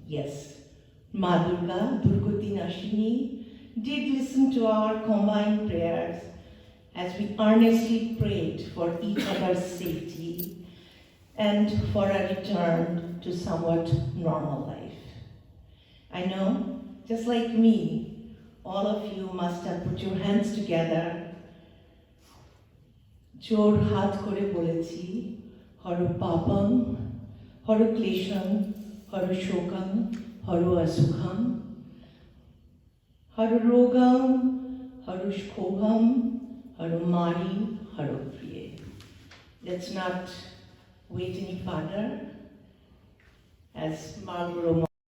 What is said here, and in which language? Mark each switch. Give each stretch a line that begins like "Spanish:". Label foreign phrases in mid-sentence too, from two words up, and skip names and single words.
English: Yes, Ma Durga, Durgati Nashini, did listen to our combined prayers as we earnestly prayed for each other's safety and for a return to somewhat normal life. I know, just like me, all of you must have put your hands together.
Bangla: জোড় হাত করে বলেছি,
Sanskrit: हरु पापं, हरु क्लेशं, हरु शोकं, हरु असुखं, हरु रोगं, हरु क्षोभं, हरु मारी, हरु प्रिये.
English: Let's not wait any further as Marlborough